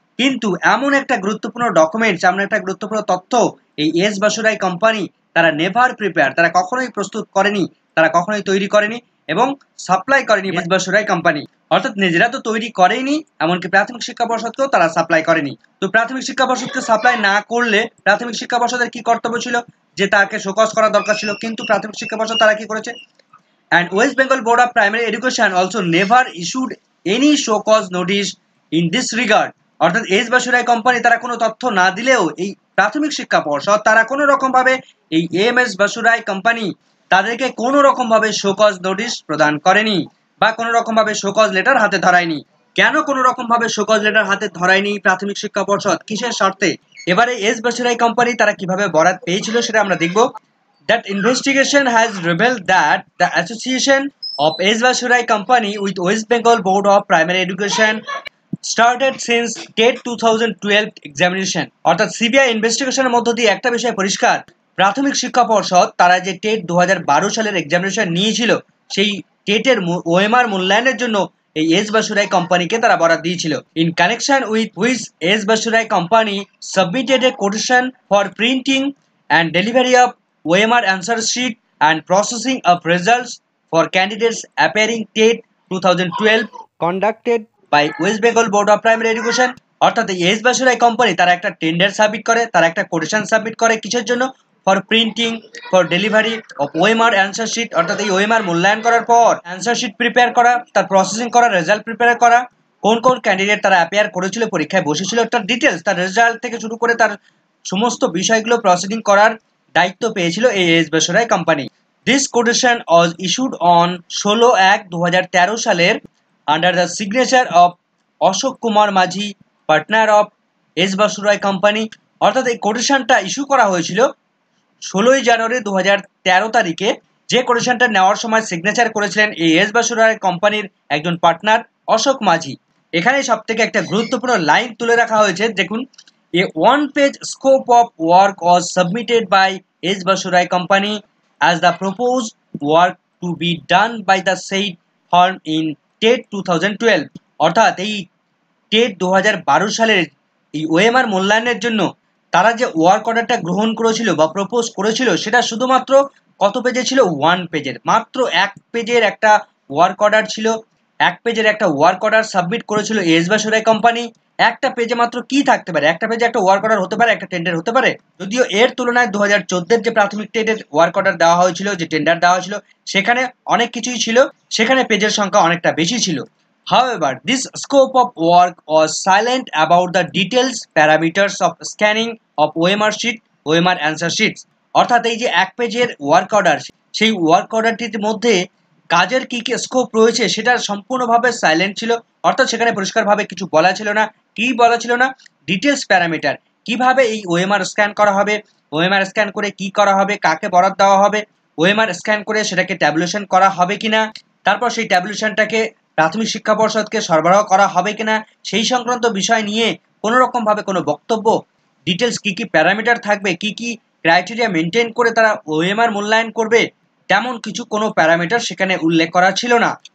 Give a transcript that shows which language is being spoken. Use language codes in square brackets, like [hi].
[bn] কিন্তু এমন একটা গুরুত্বপূর্ণ ডকুমেন্টস, এমন একটা গুরুত্বপূর্ণ তথ্য এই এস বাসুরাই কোম্পানি তারা [en] never prepare, [bn] তারা কখনোই প্রস্তুত করেনি, তারা কখনোই তৈরি করেনি এবং সাপ্লাই করেনি এস বাসুরাই কোম্পানি। অর্থাৎ নিজেরা তো তৈরি করেনি, এমনকি প্রাথমিক শিক্ষা পর্ষদকেও তারা সাপ্লাই করেনি। তো প্রাথমিক শিক্ষা পর্ষদকে সাপ্লাই না করলে প্রাথমিক শিক্ষা পর্ষদের কি কর্তব্য ছিল, যে তাকে শোকজ করা দরকার ছিল, কিন্তু প্রাথমিক শিক্ষা পর্ষদ তারা কি করেছে? [en] And West Bengal Board of Primary Education also never issued any show cause notice in this regard. [bn] অর্থাৎ এস বাসুরাই কোম্পানি তারা কোনো তথ্য না দিলেও এই প্রাথমিক শিক্ষা পর্ষদ তারা কোনো রকম ভাবে এই এম এস বাসুরাই কোম্পানি তাদেরকে কোনো রকম ভাবে শো কজ নোটিশ প্রদান করেনি বা কোনো রকম ভাবে শো কজ লেটার হাতে ধরায়নি। কেন কোনো রকম ভাবে শো কজ লেটার হাতে ধরায়নি প্রাথমিক শিক্ষা পর্ষদ, কিসের স্বার্থে? এবারে এস বাসুরাই কোম্পানি তারা কিভাবে বরাত পেয়েছিল সেটা আমরা দেখব। [en] That investigation has revealed that the association of S. Basurai Company with West Bengal Board of Primary Education started since TET 2012 examination. [bn] অর্থাৎ সিবিআই ইনভেস্টিগেশনের মধ্য দিয়ে একটা বিষয় পরিষ্কার, প্রাথমিক শিক্ষা পর্ষদ তারা যে টেট 2012 সালের এক্সামিনেশন নিয়েছিল সেই টেটের ওএমআর মূল্যায়নের জন্য এই এস বাসুরাই কোম্পানিকে তারা বরাদ দিয়েছিল। [en] In connection with which S Basurai company submitted a quotation for printing and delivery of OMR answer sheet and processing of results for candidates appearing TET 2012 conducted by West Bengal Board of Primary Education। [bn] অর্থাৎ এই S Basuroy company তারা একটা tender submit করে, তারা একটা quotation submit করে কিসের জন্য? [en] For printing, for delivery of OMR answer sheet. [bn] অর্থাৎ এই OMR মূল্যায়ন করার পর অ্যান্সার শিট প্রিপেয়ার করা, তার প্রসেসিং করা, রেজাল্ট প্রিপেয়ার করা, কোন কোন ক্যান্ডিডেট তারা অ্যাপিয়ার করেছিল, পরীক্ষায় বসেছিল, তার ডিটেলস, তার রেজাল্ট থেকে শুরু করে তার সমস্ত বিষয়গুলো প্রসিডিং করার দায়িত্ব পেয়েছিল এই S Basuroy company. [en] This quotation was issued on 16/1/2013 সালের under the signature of Ashok Kumar Majhi, partner of S Basurai company. [bn] অর্থাৎ এই কোটেশনটা ইস্যু করা হয়েছিল 16 জানুয়ারি 2013 তারিখে, যে কোটেশনটা নেওয়ার সময় সিগনেচার করেছিলেন এই এস বাসুরাই কোম্পানির একজন পার্টনার অশোক মাঝি। এখানে সব থেকে একটা গুরুত্বপূর্ণ লাইন তুলে রাখা হয়েছে, দেখুন, [en] a one-page scope of work was submitted by S. Basurai Company as the proposed work to be done by the said firm in TET 2012। [bn] অর্থাৎ এই টেট 2012 সালের এই ওএমআর মূল্যায়নের জন্য তারা যে ওয়ার্ক অর্ডারটা গ্রহণ করেছিল বা প্রপোজ করেছিল সেটা শুধুমাত্র কত পেজে ছিল? 1 পেজের, মাত্র 1 পেজের একটা ওয়ার্ক অর্ডার ছিল। 1 পেজের একটা ওয়ার্ক অর্ডার সাবমিট করেছিল এস বাসুরাই কোম্পানি। একটা পেজে মাত্র কি থাকতে পারে? একটা পেজে একটা ওয়ার্ক অর্ডার হতে পারে, একটা টেন্ডার হতে পারে। যদিও এর তুলনায় 2014 যে প্রাথমিক টেটের ওয়ার্ক অর্ডার দেওয়া হয়েছিল, যে টেন্ডার দেওয়া হয়েছিল, সেখানে অনেক কিছুই ছিল, সেখানে পেজের সংখ্যা অনেকটা বেশি ছিল। [en] However, this scope of work was silent about the details parameters of scanning of OMR sheet, OMR answer sheets। [bn] অর্থাৎ এই যে 1 পেজের ওয়ার্ক অর্ডার, সেই ওয়ার্ক অর্ডারটির মধ্যে কাজের কি কি স্কোপ রয়েছে সেটা সম্পূর্ণভাবে সাইলেন্ট ছিল। অর্থাৎ সেখানে পরিষ্কারভাবে কিছু বলা ছিল না। কি বলা ছিল না? ডিটেলস প্যারামিটার, কিভাবে এই ওএমআর স্ক্যান করা হবে, ওএমআর স্ক্যান করে কি করা হবে, কাকে বরাদ দেওয়া হবে, ওএমআর স্ক্যান করে সেটাকে ট্যাবুলেশন করা হবে কিনা, তারপর সেই ট্যাবুলেশনটাকে প্রাথমিক শিক্ষা পর্ষদকে সরবরাহ করা হবে কিনা, সেই সংক্রান্ত বিষয় নিয়ে কোনো রকম ভাবে কোনো বক্তব্য, ডিটেলস কি কি প্যারামিটার থাকবে, কি কি ক্রাইটেরিয়া মেনটেন করে তারা ওএমআর মূল্যায়ন করবে, তেমন কিছু কোনো প্যারামিটার সেখানে উল্লেখ করা ছিল না।